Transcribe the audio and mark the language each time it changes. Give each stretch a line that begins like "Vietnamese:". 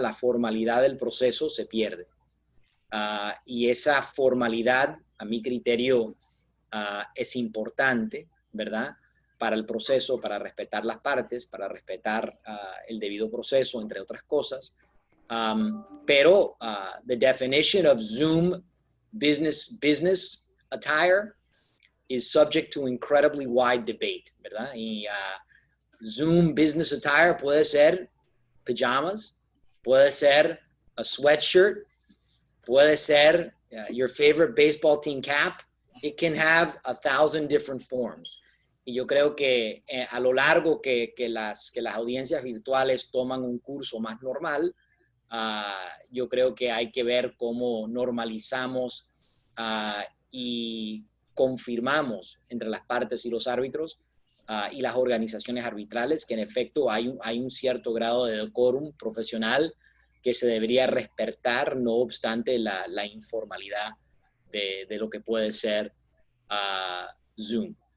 Spanish: La formalidad del proceso se pierde. Y esa formalidad, a mi criterio, es importante, ¿verdad? Para el proceso, para respetar las partes, para respetar el debido proceso, entre otras cosas.
English: Pero the definition of Zoom business attire is subject to incredibly wide debate,
Spanish: ¿verdad?
English: Y Zoom business attire
Spanish: puede ser
English: pajamas, puede ser a sweatshirt, puede ser your favorite baseball team cap. It can have 1,000 different forms.
Spanish: Y yo creo que a lo largo que las audiencias virtuales toman un curso más normal, yo creo que hay que ver cómo normalizamos y confirmamos entre las partes y los árbitros y las organizaciones arbitrales que en efecto hay un cierto grado de decorum profesional que se debería respetar, no obstante la informalidad de lo que puede ser Zoom.